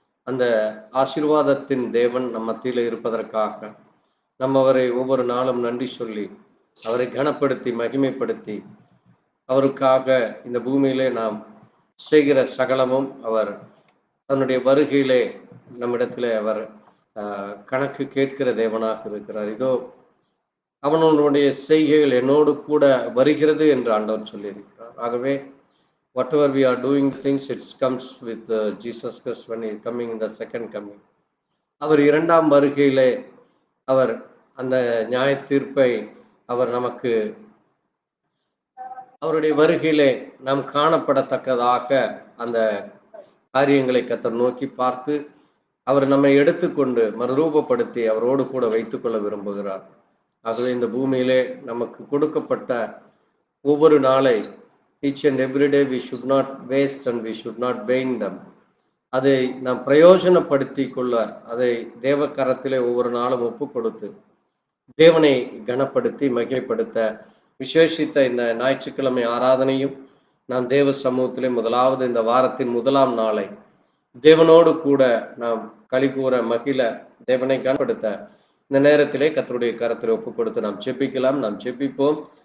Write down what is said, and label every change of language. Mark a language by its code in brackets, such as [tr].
[ta] அந்த ஆசீர்வாதத்தின் தேவன் நம் மத்தியில் இருப்பதற்காக நம்ம அவரை ஒவ்வொரு நாளும் நன்றி சொல்லி, அவரை கனப்படுத்தி மகிமைப்படுத்தி, அவருக்காக இந்த பூமியிலே நாம் செய்கிற சகலமும் அவர் தன்னுடைய வருகையிலே நம்மிடத்திலே அவர் கணக்கு கேட்கிற தேவனாக இருக்கிறார். இதோ அவனுடைய செய்கைகள் என்னோடு கூட வருகிறது என்று ஆண்டவர் சொல்லியிருக்கிறார். ஆகவே [en] whatever we are doing things, it comes with Jesus Christ when he is coming in the second coming. [ta] அவர் இரண்டாம் வருகையிலே அவர் அந்த நியாய தீர்ப்பை அவர் நமக்கு அவருடைய வருகையிலே நாம் காணப்படத்தக்கதாக அந்த காரியங்களை கர்த்தர் நோக்கி பார்த்து அவர் நம்மை எடுத்துக்கொண்டு மறுரூபப்படுத்தி அவரோடு கூட வைத்துக்கொள்ள விரும்புகிறார். ஆகவே இந்த பூமியிலே நமக்கு கொடுக்கப்பட்ட ஒவ்வொரு நாளை, [en] each and every day we should not waste and we should not vain them. [ta] அதை நாம் பிரயோஜனப்படுத்தி கொள்ள, அதை தேவ கரத்திலே ஒவ்வொரு நாளும் ஒப்பு கொடுத்து தேவனை கனப்படுத்தி மகிமைப்படுத்த விசேஷித்த இந்த ஞாயிற்றுக்கிழமை ஆராதனையும் நாம் தேவ சமூகத்திலே முதலாவது இந்த வாரத்தின் முதலாம் நாளை தேவனோடு கூட நாம் களி கூற மகிழ தேவனை கனப்படுத்த இந்த நேரத்திலே கர்த்தருடைய கரத்தில் ஒப்பு கொடுத்து நாம் செபிக்கலாம். நாம் செபிப்போம்.